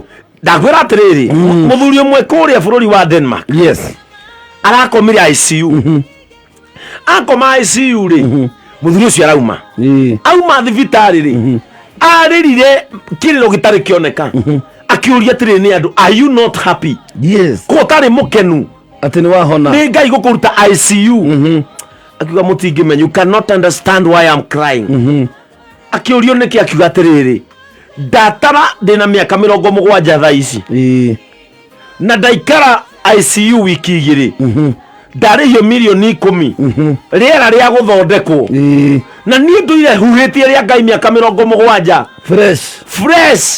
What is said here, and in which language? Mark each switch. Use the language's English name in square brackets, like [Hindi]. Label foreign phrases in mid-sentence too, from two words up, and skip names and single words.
[Kikuyu] ndakwira atiriri muthuri umwe kuria bururi wa Denmark arakomire ICU akoma ICU ri muthuri ucio arauma auma thibitari ri aririre kiriro gitari kioneka akiuria atiriri ni andu [English] are you not happy [Kikuyu] ko tari mukenu ati ni wahona ni ngai gukuruta ICU akiuga mutingimenya [English] you cannot understand why I'm crying [Kikuyu] akiurio niki akiuga atiriri ndatara ndina miaka 70 thaa ici na ndaikara ICU wiki igiri ndarihio milioni 10 riera ria guthondekwo na ni nduire huhitie ria ngai miaka 70 fresh